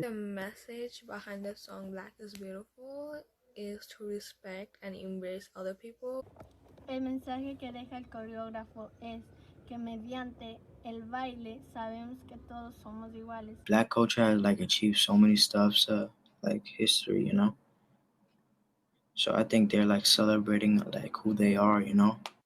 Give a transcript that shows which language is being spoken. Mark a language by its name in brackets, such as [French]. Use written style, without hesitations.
[English] The message behind the song Black is Beautiful is to respect and embrace other people. [Spanish] El mensaje que deja el coreógrafo es que mediante el baile sabemos que todos somos iguales. [English] Black culture has achieved so many stuff, history, you know. So I think they're celebrating who they are, you know.